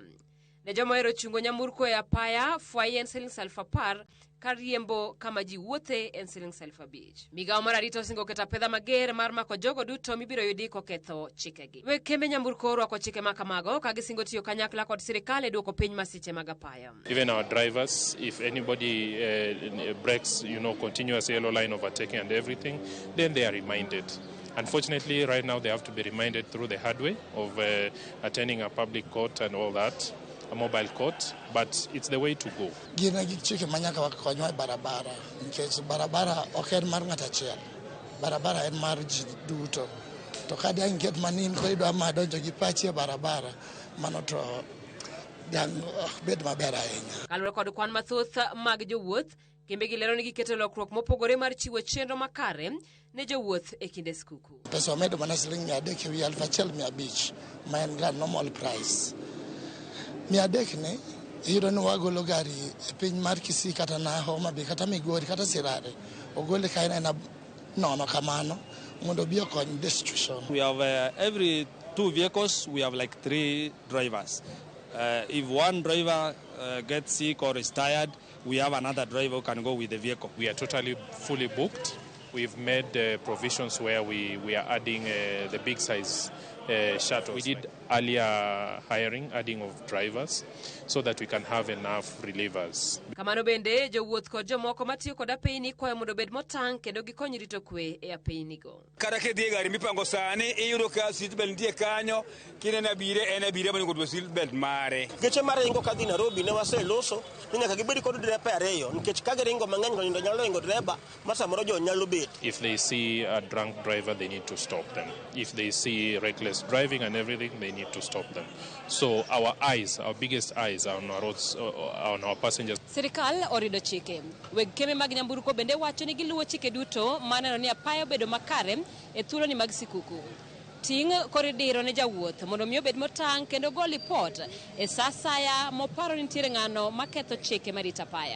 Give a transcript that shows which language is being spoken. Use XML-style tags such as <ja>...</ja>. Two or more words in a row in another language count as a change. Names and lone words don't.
<luo>Ne joma hero chungo nyamburko e apaya, fwai en Sh10,000 ka riembo kama ji wuothe en Sh5,000. Migawo mar arita osingo keto pedha mager mar mako jogo duto mibiro yudi koketho chikegi. Weg kembe nyamburko orwako chike ma kamago ka gisingo tiyo kanyakla kod sirikal e duoko piny masiche mag apaya.</luo> <en>Even our drivers, if anybody breaks, continuous yellow line overtaking and everything, then they are reminded. Unfortunately, right now they have to be reminded through the hard way of attending a public court and all that, a mobile court, but it's the way to go.</en> <luo>Gina gi chike manyaka wakonywa barabara, nikech barabara ok en mar ng'at achiel. Barabara en mar ji duto. To kada inget manin ko idwa madonjo gi pachi e barabara, mano to dang bed maber ahinya. Kaluwore kod kwan mathoth mag jowuoth, kembe gilero ni giketo lokruok mopogore mar chiwo chenro makare ne jowuoth e kinde skuku. Pesa omedo mana Sh300 e wi Sh1,500 ma en ga</luo> <en>normal price.</en> <luo>300 ne iyudo ni wagolo gari e piny mar Kisii kata na Homa Bay kata Migori kata Sirare, ogole ka en nono kamano mondo bi okony</luo> <en>the situation. We have every 2 vehicles we have like 3 drivers. If one driver gets sick or is tired, we have another driver who can go with the vehicle. We are totally fully booked. We've made provisions where we are adding the big size shuttles. We did earlier hiring, adding of drivers, so that we can have enough relievers.</en> <luo>Kamano bende jowuoth kod jomoko matiyo kod apeyni kwayo mondo bed motang' kendo gikony rito kwe e apeynigo. Kata kidhi gari mipango sani iyudo ka seatbelt nitie kanyo, kinene abire monego otwe seatbelt mare. Geche maringo kadhi Nairobi ne waseloso ni nyaka gibed kod drepa ariyo nikech ka giringo mang'eny to nyalo ringo drepa ma samoro jo nyalo bet.</luo> <en>If they see a drunk driver, they need to stop them. If they see reckless driving and everything, they need to stop them. So our biggest eyes are on our roads, on our passengers.</en> <luo>Sirikal orido chike. Weg keme mag nyamburko bende wacho ni giluwo chike duto maneno ni apayo bedo makare e thuolo ni mag sikuku. Ting' koridiro ne jawuoth mondo miyo bed motang' kendo go lipot e sasaya moparo ni nitiere ng'ano maketho chike marita apaya.</luo>